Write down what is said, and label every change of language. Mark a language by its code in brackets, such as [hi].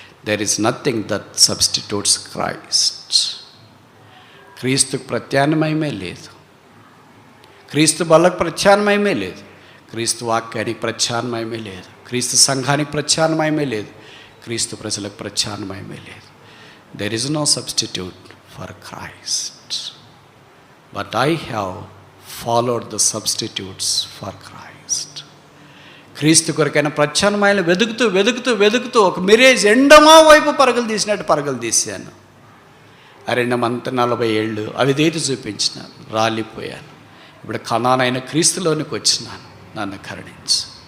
[en] There is nothing that substitutes Christ. [te] క్రీస్తుకు ప్రత్యామ్నాయమే లేదు, క్రీస్తు బలకు ప్రత్యామ్నాయమే లేదు, క్రీస్తు వాక్యానికి ప్రత్యామ్నాయమే లేదు, క్రీస్తు సంఘానికి ప్రత్యామ్నాయమే లేదు, క్రీస్తు ప్రజలకు ప్రత్యామ్నాయమే లేదు. [en] There is no substitute for Christ, but I have followed the substitutes for Christ. [te] క్రీస్తు కొరకైన ప్రత్యామ్నాయాలు వెతుకుతూ ఒక మిరేజ్ ఎండమా వైపు పరుగులు తీసినట్టు పరుగులు తీశాను. అరణ్యమంతా 40 ఏళ్ళు అవిధేయత చూపించినాను, రాలిపోయాను. ఇప్పుడు కనానైన క్రీస్తులోనికి వచ్చినాను, నన్ను కరుణించు.